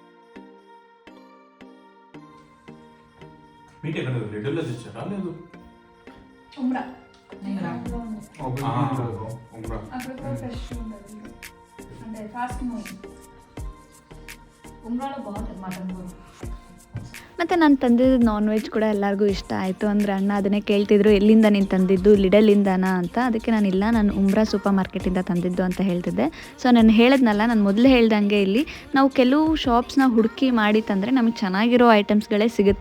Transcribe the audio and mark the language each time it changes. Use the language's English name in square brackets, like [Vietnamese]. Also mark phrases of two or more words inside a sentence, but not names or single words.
[Telugu] మీట్ ఎక్కడ రెడ్యూల్లో తెచ్చారా లేదు? ఉమ్రా నేను ఉమ్రా అక్కడ కూడా ఫ్రెష్ ఉంటుంది, అంటే [English] fast moving. [Telugu] ఉమ్రాలో బాగుంటుంది మటన్ కూడా. [Kannada] ಮತ್ತು ನಾನು ತಂದಿದ್ದು ನಾನ್ ವೆಜ್ ಕೂಡ ಎಲ್ಲರಿಗೂ ಇಷ್ಟ ಆಯಿತು. ಅಂದರೆ ಅಣ್ಣ ಅದನ್ನೇ ಕೇಳ್ತಿದ್ರು, ಎಲ್ಲಿಂದ ನೀನು ತಂದಿದ್ದು, ಲಿಡಲಿಂದನಾ ಅಂತ. ಅದಕ್ಕೆ ನಾನು ಉಮ್ರಾ ಸೂಪರ್ ಮಾರ್ಕೆಟಿಂದ ತಂದಿದ್ದು ಅಂತ ಹೇಳ್ತಿದ್ದೆ. ಸೊ ನಾನು ಹೇಳಿದ್ನಲ್ಲ, ನಾನು ಮೊದಲು ಹೇಳ್ದಂಗೆ ಇಲ್ಲಿ ನಾವು ಕೆಲವು ಶಾಪ್ಸ್ನ ಹುಡುಕಿ ಮಾಡಿ ತಂದರೆ ನಮಗೆ ಚೆನ್ನಾಗಿರೋ ಐಟಮ್ಸ್ಗಳೇ ಸಿಗುತ್ತೆ.